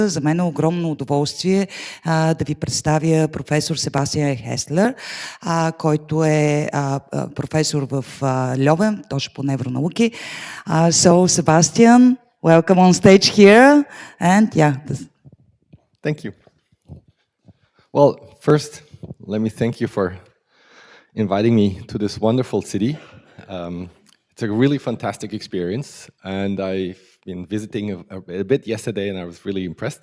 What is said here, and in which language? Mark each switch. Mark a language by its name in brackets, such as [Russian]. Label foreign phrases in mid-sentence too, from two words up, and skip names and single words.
[Bulgarian] За мен е огромно удоволствие да ви представя професор Себастиан Хеслер, който е професор в Льовен, точно по невронауки. [English] So, Sebastian, welcome on stage here. And yeah. Thank you. Well, first, let me thank you for inviting me to this wonderful city. It's a really fantastic experience, and I've been visiting a bit yesterday, and I was really impressed.